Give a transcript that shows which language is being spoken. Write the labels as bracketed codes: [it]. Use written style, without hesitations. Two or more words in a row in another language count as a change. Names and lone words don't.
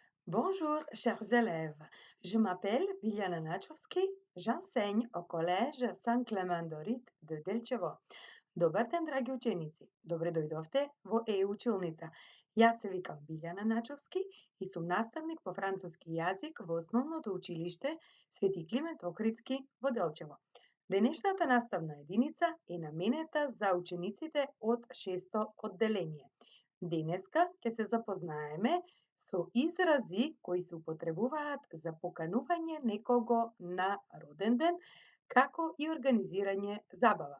[fr] Bonjour, chers élèves. Je m'appelle Biljana Načovski. J'enseigne au collège San Dorit de Delčevo. [mk] Добар ден, драги ученици. Добро дојдовте во е-училница. Јас се викам Биљана Начовски и сум наставник по француски јазик во osnovното училище Свети Климент Охридски во Делчево. Денешната наставна единица е наменета за учениците од 6 одделение. Денеска ќе се запознаеме со изрази кои се употребуваат за поканување некого на роден ден, како и организирање забава.